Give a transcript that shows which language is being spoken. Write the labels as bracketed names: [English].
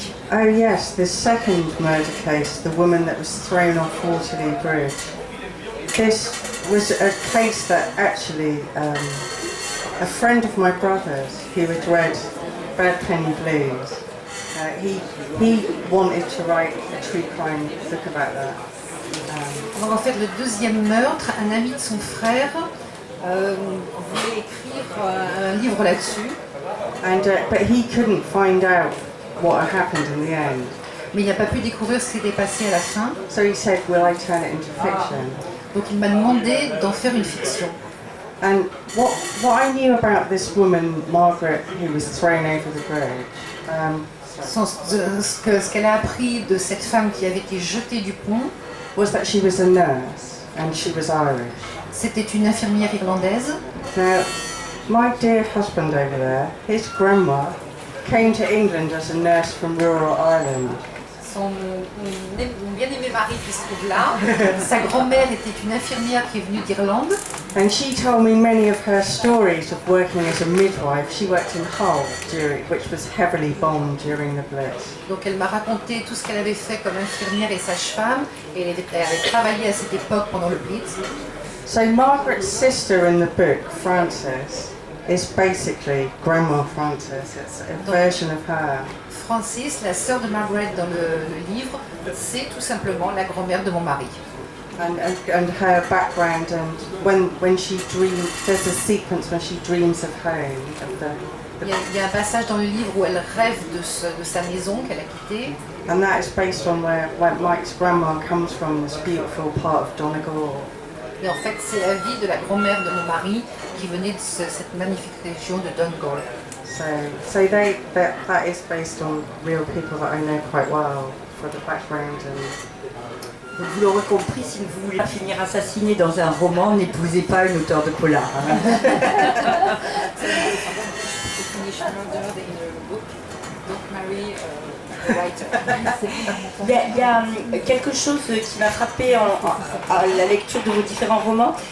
[English] Oh yes, the second murder case, the woman that was thrown off Waterloo Bridge. This was a case that actually a friend of my brother's who had read Bad Penny Blues, he wanted to write a true crime book about that. [French] Alors en fait, le deuxième meurtre, un ami de son frère voulait écrire un livre là-dessus. [English] But he couldn't find out what had happened in the end. [French] Mais il n'a pas pu découvrir ce qui s'était passé à la fin. [English] So he said, will I turn it into fiction? [French] Donc il m'a demandé d'en faire une fiction. [English] And what I knew about this woman, Margaret, who was thrown over the bridge, [French] Ce qu'elle a appris de cette femme qui avait été jetée du pont, [English] was that she was a nurse and she was Irish. [French] c'était une infirmière irlandaise. [English] Now, my dear husband over there, his grandma came to England as a nurse from rural Ireland. [French] Son bien-aimé mari qui se trouve là, sa grand-mère était une infirmière qui est venue d'Irlande. [English] And she told me many of her stories of working as a midwife. She worked in Hull, which was heavily bombed during the Blitz. [French] Donc elle m'a raconté tout ce qu'elle avait fait comme infirmière et sage-femme, et elle avait travaillé à cette époque pendant le Blitz. [English] So Margaret's sister in the book, Frances, is basically Grandma Frances. It's a version of her. [French] Francis, la sœur de Margaret dans le livre, c'est tout simplement la grand-mère de mon mari. [English] and her background, and when she dreams, there's a sequence when she dreams of home, of the [French] Il y a un passage dans le livre où elle rêve de sa maison qu'elle a quittée. [English] and that is based on where Mike's grandma comes from, this beautiful part of Donegal. [French] Et en fait, c'est la vie de la grand-mère de mon mari qui venait de cette magnifique région de Donegal. [English] So that is based on real people that I know quite well for the background and. [French] Donc, vous l'aurez compris, si vous voulez finir assassiné dans un roman, n'épousez pas une auteure de polar. Hein. Il y a quelque chose qui m'a frappé à la lecture de vos différents romans.